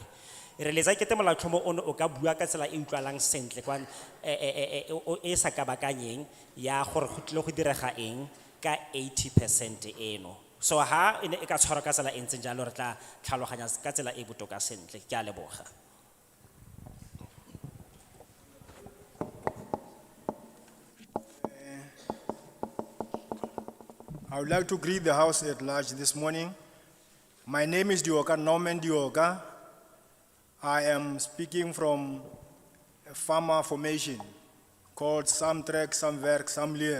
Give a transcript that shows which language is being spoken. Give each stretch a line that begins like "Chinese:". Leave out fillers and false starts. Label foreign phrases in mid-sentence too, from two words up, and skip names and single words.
Tswana: Re letsa ekete molaotlhomo ono o ka bua ka tsela e utlwalang sentle kwa e sa ka bakanyeng ya gore go tle go direga eng ka 80% eno. So ha ene e ka tshwara ka tsela e ntseng jalo re tla tlhaloganya ka tsela e botoka sentle. Ke a leboga.
English: I would like to greet the House at large this morning. My name is Dioka Norman Dioka. I am speaking from a farmer formation called Samtrek, Samwerk, Samleer.